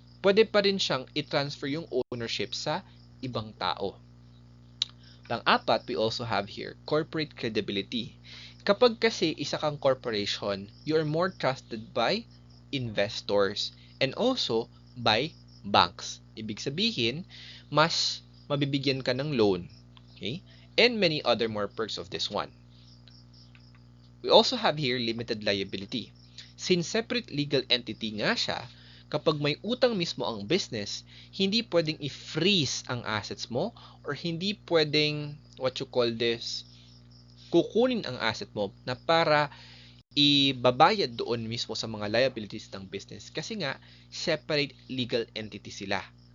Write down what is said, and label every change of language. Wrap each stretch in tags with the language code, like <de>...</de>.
<tl>Pwede pa rin siyang i-transfer yung ownership sa ibang tao. Pang-apat,</tl> <en>we also have here corporate credibility. Kapag kasi isa kang corporation, you are more trusted by investors and also by banks.</en> <tl>Ibig sabihin, mas mabibigyan ka ng loan. Okay?</tl> <en>And many other more perks of this one. We also have here limited liability.</en> <tl>Since separate legal entity nga siya, kapag may utang mismo ang business, hindi pwedeng i-freeze ang assets mo or hindi pwedeng,</tl> <en>what you call this,</en> <tl>kukunin ang asset mo na para ibabayad doon mismo sa mga liabilities ng business kasi nga, separate legal entity sila.</tl>